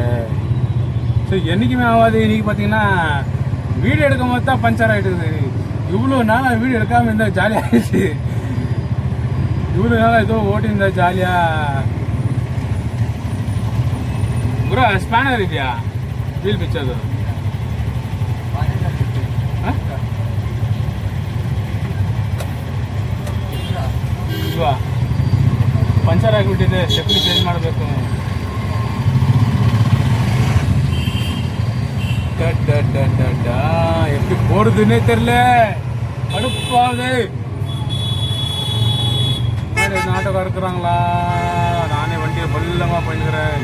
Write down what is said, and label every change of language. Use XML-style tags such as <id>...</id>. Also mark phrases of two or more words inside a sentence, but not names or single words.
<ta>ஸோ என்றைக்குமே ஆகாது. இன்றைக்கி பார்த்தீங்கன்னா வீடியோ எடுக்கும் போது தான் பஞ்சர் ஆகிடுது. இவ்வளோ நாளாக வீடியோ எடுக்காமல் இருந்தால் ஜாலியாகிடுச்சு. இவ்வளோ நாளாக ஏதோ ஓட்டியிருந்தா ஜாலியாக.</ta> <en>bro spanner</en> <kn>ಇದೆಯಾ? ವೀಲ್ ಬಿಚ್ಚೋದು ಇಲ್ವಾ? ಪಂಚರ್ ಆಗಿಬಿಟ್ಟಿದೆ,</kn> <en>stepney change</en> <kn>ಮಾಡಬೇಕು.</kn> <ta>எப்படி போடுதுன்னே தெரியல, கடுப்பாகுது. நாட்டகம் இருக்கிறாங்களா? நானே வண்டியை பல்லமாக பண்ணிக்கிறேன்.</ta>